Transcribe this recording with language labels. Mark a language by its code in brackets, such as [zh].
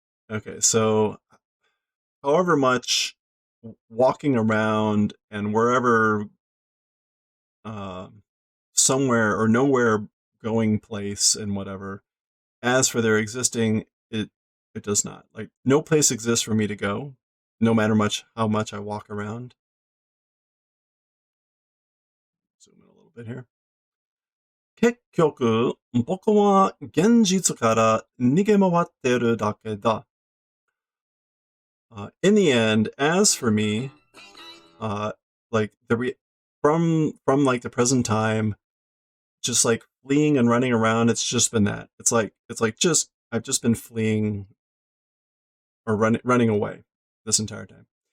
[en] Okay, so however much walking around and wherever somewhere or nowhere going place and whatever, as for their existing, it does not. Like, no place exists for me to go, no matter how much I walk around. Zoom in a little bit here. [ja] 結局、僕は現実から逃げ回ってるだけだ. [en] In the end, as for me, like from like the present time, just like fleeing and running around, it's just been that. It's like I've just been fleeing or running away this entire time.